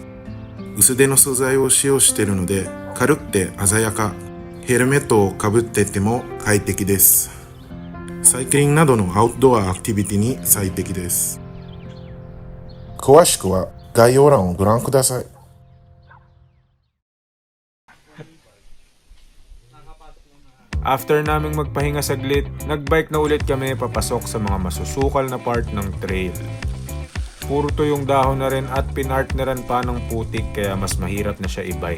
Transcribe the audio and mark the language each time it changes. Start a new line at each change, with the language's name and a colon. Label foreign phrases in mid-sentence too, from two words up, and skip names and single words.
Japanese: 薄手の素材を使用しているので軽くて鮮やか。ヘルメットをかぶってても快適です。サイクリングなどのアウトドアアクティビティに最適です。詳しくは概要欄をご覧ください。
Filipino: After naming magpahinga saglit, nagbike na ulit kami papasok sa mga masusukal na part ng trail. Puro to yung dahon na rin at pinartneran pa ng putik kaya mas mahirap na siya i-bike.